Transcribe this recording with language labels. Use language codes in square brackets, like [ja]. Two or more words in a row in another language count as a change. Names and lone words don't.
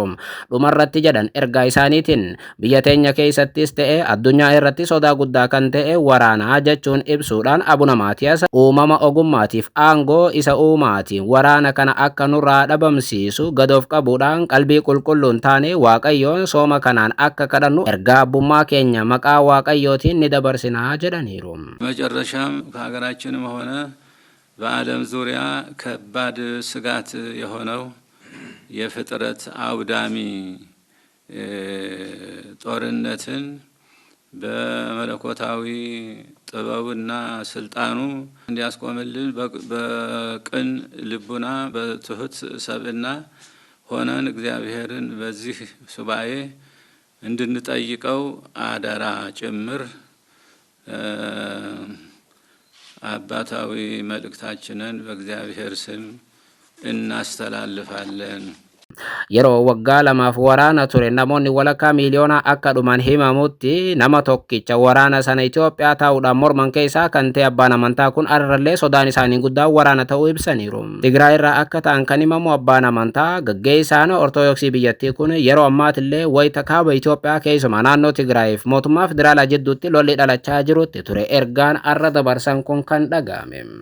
[om] Dhumarratti jedhan ergaa isaaniitiin biyya teenya keessattis ta'e addunyaa irratti sodaa guddaa kan ta'e waraanaa jechuun ibsuudhaan Abuna Maatiyaas uumama ogummaatiif aangoo isa uumaatiin waraana kana akka nurraa dhabamsiisu gadoof qabuudhaan qalbii qulqulluun taane Waaqayyoon sooma kanaan akka kadhannu ergaa abbummaa keenya maqaa Waaqayyootiin ni dabarsina ጀዳኒሩ [am] መጨረሻም ከሀገራችንም ሆነ በዓለም ዙሪያ ከባድ ስጋት የሆነው የፍጥረት አውዳሚ ጦርነትን በመለኮታዊ ጥበብና ስልጣኑ እንዲያስቆምልን በቅን ልቡና በትሁት ሰብእና ሆነን እግዚአብሔርን በዚህ ሱባኤ እንድንጠይቀው አደራ ጭምር አባታዊ መልእክታችንን በእግዚአብሔር ስም እናስተላልፋለን። [om] yeroo waggaa lamaaf waraana ture namoonni walakkaa miiliyoona akka dhuman himamutti nama tokkicha waraana sana Itoophiyaa ta'uudhaan morman keessaa kan ta'e abbaan amantaa kun arrallee sodaan isaanii guddaan waraana ta'uu ibsaniiru. Tigraay irraa akka ta'an kan himamu abbaan amantaa gaggeessaan Ortodoksii biyyattii kun yeroo ammaatillee wayita kaaba Itoophiyaa keessumaa naannoo Tigraayiif mootummaa federaalaa jidduutti lolli dhalachaa jirutti ture ergaan arra dabarsan kun kan dhaga'ame.